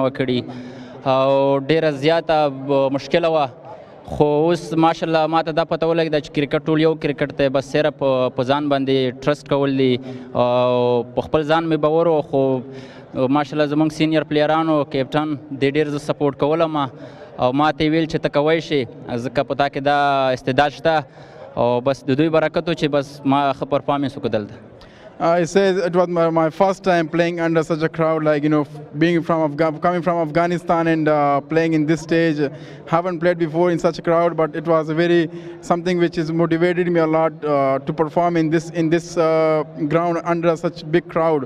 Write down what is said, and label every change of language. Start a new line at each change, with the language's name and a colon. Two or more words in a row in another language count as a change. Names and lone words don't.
Pashto: وه کړې او ډېره زیاته مشکله وه خو اوس ماشاءالله ما ته دا پته ولګېده چې کرکټ ټول یو کرکټ دی بس صرف په ځان باندې ټرسټ کول دي او په خپل ځان مې باور و خو ماشاءالله زموږ
English: senior players
Pashto: کیپټن دې ډېر زه سپورټ کولم او ما ته یې ویل چې ته کوی شې ځکه په تا کې دا استعداد شته او بس د دوی برکت و چې بس ما ښه پرفارمنس وکړو دلته.
English: He says it was my first time playing under such a crowd, like, you know, coming from Afghanistan and playing in this stage. Haven't played before in such a crowd, but it was something which has motivated me a lot to perform in this ground under such big crowd.